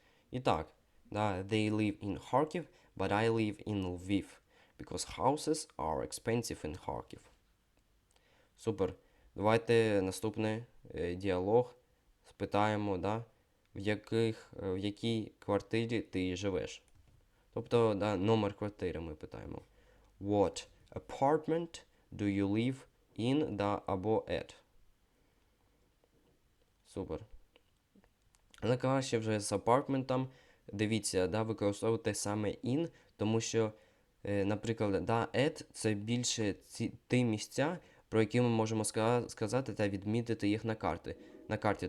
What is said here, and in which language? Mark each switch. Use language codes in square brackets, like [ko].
[uk] І так, да, [en] they live in Kharkiv, but I live in Lviv. Because houses are expensive in Kharkiv. [uk] Супер. Давайте наступний діалог спитаємо, да, в якій квартирі ти живеш. Тобто, да, номер квартири ми питаємо. [en] What apartment do you live in, [uk] да, або [en] at? [uk] Супер. Але краще вже з апартментом дивіться, да, використовуйте саме in, тому що, наприклад, да, at – це більше ті місця, про які ми можемо сказати та відмітити їх на карті.